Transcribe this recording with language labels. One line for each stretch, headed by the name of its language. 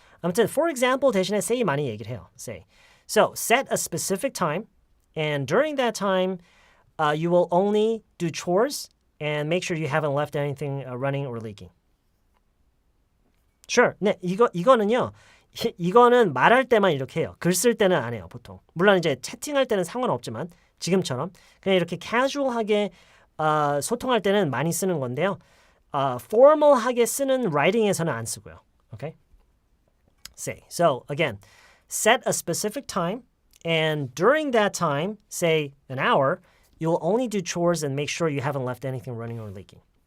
Korean: 아무튼 for example 대신에 say 많이 얘기를 해요.
English: Say. So set a specific time, and during that time, you will only do chores and make sure you haven't left anything running or leaking. Sure.
Korean: 네, 이거는요. 이거는 말할 때만 이렇게 해요. 글 쓸 때는 안 해요, 보통. 물론 이제 채팅할 때는 상관없지만 지금처럼 그냥 이렇게 casual하게 소통할 때는 많이 쓰는 건데요. formal하게 쓰는 writing에서는 안 쓰고요.
English: Okay? Say. So again, set a specific time, and during that time, say an hour, you'll only do chores and make sure you haven't left anything running or leaking.